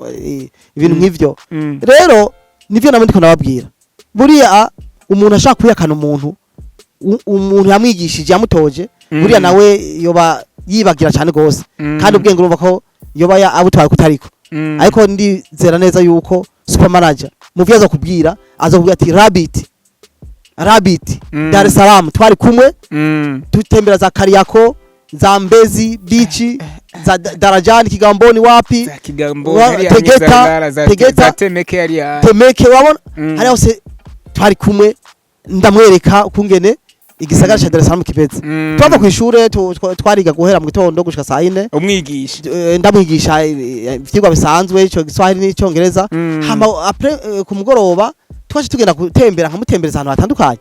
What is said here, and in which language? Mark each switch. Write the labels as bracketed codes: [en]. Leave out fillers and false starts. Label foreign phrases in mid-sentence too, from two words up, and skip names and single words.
[rn] ibintu nk'ivyo rero nivyo namwe ndiko nababwira buriya umuntu ashaka kuyakana umuntu yamwigishije yamutoje buriya nawe yoba yibagira cyane gose kandi ubwenge urumva ko yoba abutwaye kutariko, ariko ndizera neza yuko super manager muvyo aza kubwira ati Rabbit Dar es Salaam twari kumwe tutembera za Kariako za Mbezi beach za Darajani Kigamboni wapi Tegeta Temeke wabona hari hose twari kumwe ndamwereka ukungene igisagara cha Dar es Salaam kipetse twava ku ishure twariga guhera mu gitondo gushika saa 4 umwigisha ndamwigisha ivyigwa bisanzwe ico Giswahili n'icongereza hama après ku mugoroba twaje tugenda gutembera nkamutembereza ahantu hatandukanye.